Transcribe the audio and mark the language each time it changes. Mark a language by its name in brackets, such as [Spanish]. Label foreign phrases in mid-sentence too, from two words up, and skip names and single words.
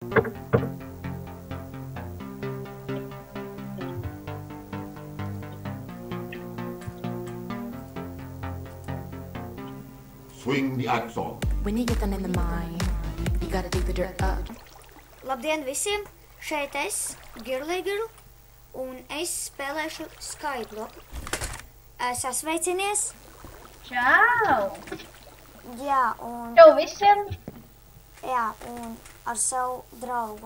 [English] Swing the axe on. When you get them in the mine, you gotta dig the dirt up. [Latvian] Labdien visiem! Šeit es, [English] Girly Girl, [Latvian] un es spēlēšu Skyblock. Sasveicinies! Čau! Jā, un... Čau visiem! Jā, un ar savu draugu.